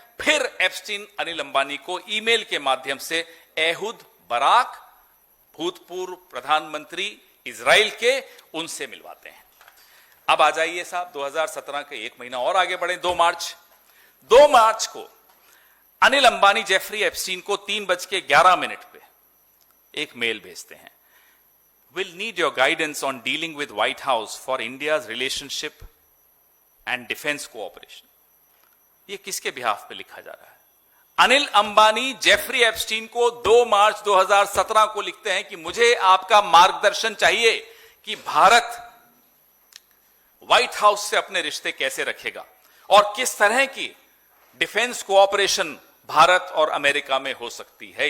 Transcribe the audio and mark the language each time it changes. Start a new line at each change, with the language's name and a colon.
Hindi: फिर एप्स्टीन अनिल अंबानी को ईमेल के माध्यम से एहुद बराक, भूतपूर्व प्रधानमंत्री इजराइल के, उनसे मिलवाते हैं। अब आ जाइए साहब 2017 के 1 महीना और आगे बढ़े। 2 मार्च को अनिल अंबानी जेफरी एप्स्टीन को 3:11 पे एक मेल भेजते हैं।
English: will need your guidance on dealing with White House for India's relationship and defense cooperation.
Hindi: ये किसके बिहाफ पे लिखा जा रहा है? अनिल अंबानी जेफरी एप्स्टीन को 2 मार्च 2017 को लिखते हैं कि मुझे आपका मार्गदर्शन चाहिए कि भारत व्हाइट हाउस से अपने रिश्ते कैसे रखेगा और किस तरह की डिफेंस कोऑपरेशन भारत और अमेरिका में हो सकती है।